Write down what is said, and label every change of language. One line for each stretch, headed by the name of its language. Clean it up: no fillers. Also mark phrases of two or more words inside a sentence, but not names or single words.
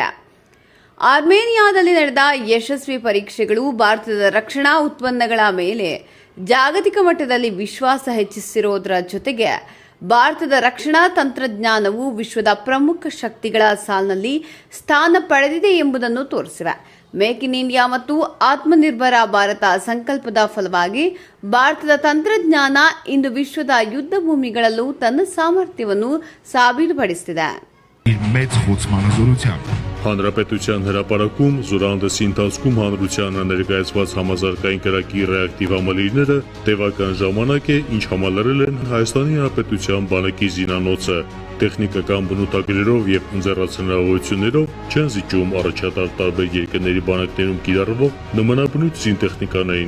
Kannada: ಆರ್ಮೇನಿಯಾದಲ್ಲಿ ನಡೆದ ಯಶಸ್ವಿ ಪರೀಕ್ಷೆಗಳು ಭಾರತದ ರಕ್ಷಣಾ ಉತ್ಪನ್ನಗಳ ಮೇಲೆ ಜಾಗತಿಕ ಮಟ್ಟದಲ್ಲಿ ವಿಶ್ವಾಸ ಹೆಚ್ಚಿಸಿರುವುದರ ಜೊತೆಗೆ ಭಾರತದ ರಕ್ಷಣಾ ತಂತ್ರಜ್ಞಾನವು ವಿಶ್ವದ ಪ್ರಮುಖ ಶಕ್ತಿಗಳ ಸಾಲಿನಲ್ಲಿ ಸ್ಥಾನ ಪಡೆದಿದೆ ಎಂಬುದನ್ನು ತೋರಿಸಿವೆ. ಮೇಕ್ ಇನ್ ಇಂಡಿಯಾ ಮತ್ತು ಆತ್ಮನಿರ್ಭರ ಭಾರತ ಸಂಕಲ್ಪದ ಫಲವಾಗಿ ಭಾರತದ ತಂತ್ರಜ್ಞಾನ ಇಂದು ವಿಶ್ವದ ಯುದ್ಧ ಭೂಮಿಗಳಲ್ಲೂ ತನ್ನ ಸಾಮರ್ಥ್ಯವನ್ನು ಸಾಬೀತುಪಡಿಸಿದೆ.
Armenian: Հանրապետության հրապարակում զորահանդեսի ընթացքում հանրությանը ներկայացված համազարգային կրակի ռեակտիվ համալիրները տևական ժամանակ է, ինչ համալրել են Հայաստանի Հանրապետության բանակի զինանոցը, տեխնիկական բնութագրերով եւ ընձեռացնողություններով չեն զիջում առաջատար տարբեր երկրների բանակներում կիրառվող նմանաբնույթ զինտեխնիկաներին։